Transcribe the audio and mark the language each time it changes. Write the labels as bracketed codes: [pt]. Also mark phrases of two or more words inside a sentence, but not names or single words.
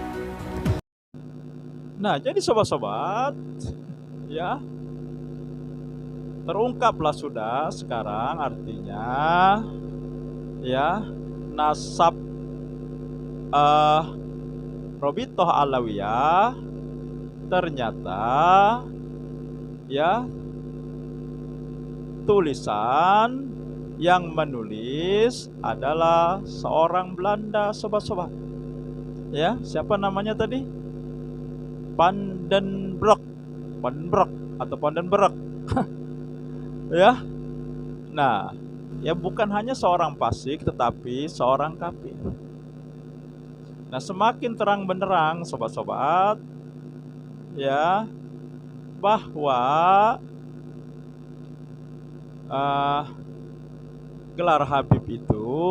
[id] Nah, jadi sobat-sobat, ya, terungkaplah sudah sekarang artinya, ya, nasab Robitoh Alawiyah ternyata, ya, tulisan yang menulis adalah seorang Belanda, sobat-sobat. Ya, siapa namanya tadi? Van den Broek atau Van den Broek. Ya. Nah, ya bukan hanya seorang fasik tetapi seorang kafir. Nah, semakin terang benderang sobat-sobat, ya, bahwa gelar Habib itu